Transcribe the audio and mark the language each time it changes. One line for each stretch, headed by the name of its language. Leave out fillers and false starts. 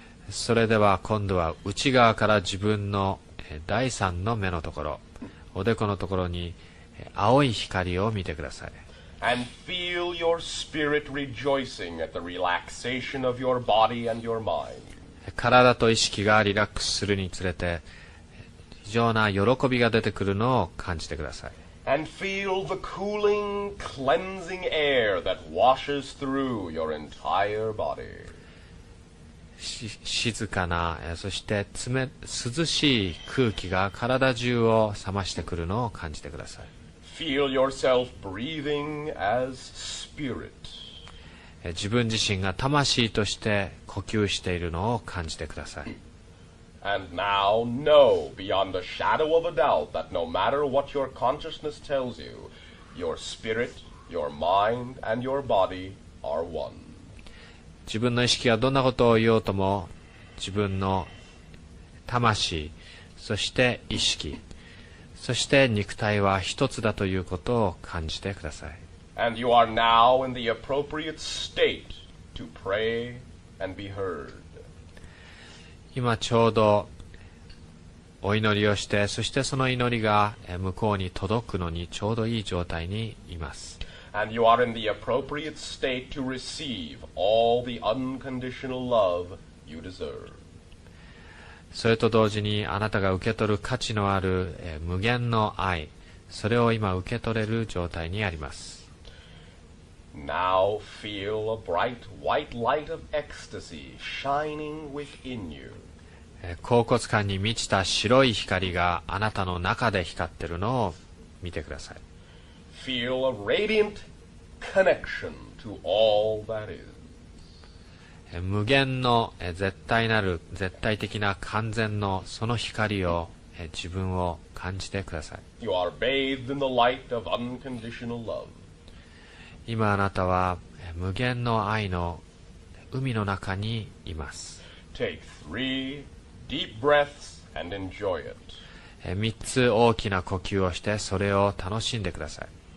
Japanese: それでは今度は内側から自分の第三の目のところ、おでこのところに青い光を見てください。
English: And feel your spirit rejoicing at the relaxation of your body and your mind.
Japanese: 体と意識がリラックスするにつれて非常な喜びが出てくるのを感じてください。
English: And feel the cooling, cleansing air that washes through your entire body.
Japanese: 静かな、そして涼しい空気が体中を冷ましてくるのを感じてください。
English: Feel yourself breathing as spirit.
Japanese: 自分自身が魂として呼吸しているのを感じてください。
English: And now know beyond a shadow of a doubt that no matter what your consciousness tells you, your spirit, your mind, and your body are one.
Japanese: 自分の意識がどんなことを言おうとも、自分の魂、そして意識、そして肉体は一つだということを感じてください。
English: And you are now in the appropriate state to pray and be heard.
Japanese: 今ちょうどお祈りをして、そしてその祈りが向こうに届くのにちょうどいい状態にいます。
English: And you are in the appropriate state to receive all the unconditional love you deserve.
Japanese: それと同時にあなたが受け取る価値のある無限の愛、それを今受け取れる状態にあります。
English: Now feel a bright white light of ecstasy shining within you.
Japanese: 恍惚感に満ちた白い光があなたの中で光っているのを見てください。
English: Feel a radiant connection to all that is.
Japanese: 無限の絶対的な完全のその光を自分を感じてください。
English: You are bathed in the light of unconditional love.
Japanese: 今あなたは無限の愛の海の中にいます。
English: Take 3 deep breaths and enjoy it.
Japanese: 3つ大きな呼吸をしてそれを楽しんでください。